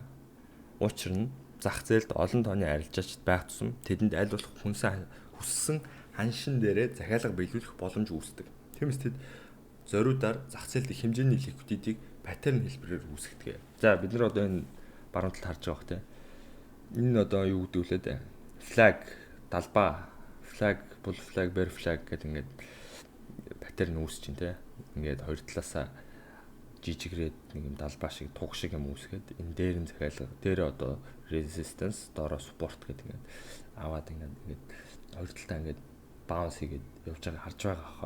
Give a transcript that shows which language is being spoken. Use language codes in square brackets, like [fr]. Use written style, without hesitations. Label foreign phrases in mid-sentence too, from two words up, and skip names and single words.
[mn] Учир нь зах зээлд олон тооны арилжаач байх тусам тэдэнд аль болох хүссэн ханшин дээрээ захиалга биелүүлэх боломж үүсдэг. Тиймээс тэд зориудаар зах зээлд их хэмжээний ликвидитийг паттерн хэлбэрээр үүсгэдэг. За бид нар одоо энэ баруун талд харж байгаа хөтэй. Энэ одоо юу гэдэг вэ лээ? Flag, далбаа, [en] flag, bull flag, bear flag [mn] гэдэг ингээд паттерн үүсэж чинь те. Ингээд хоёр талаасаа жижигрээд нэг юм далбаа шиг туг шиг юм үүсгээд энэ дээр нь захиалга дээр одоо resistance доороо support гэдэг ингээд аваад ингээд хоёр талдаа ингээд баунс хийгээд явж байгааг харж байгаа хаа.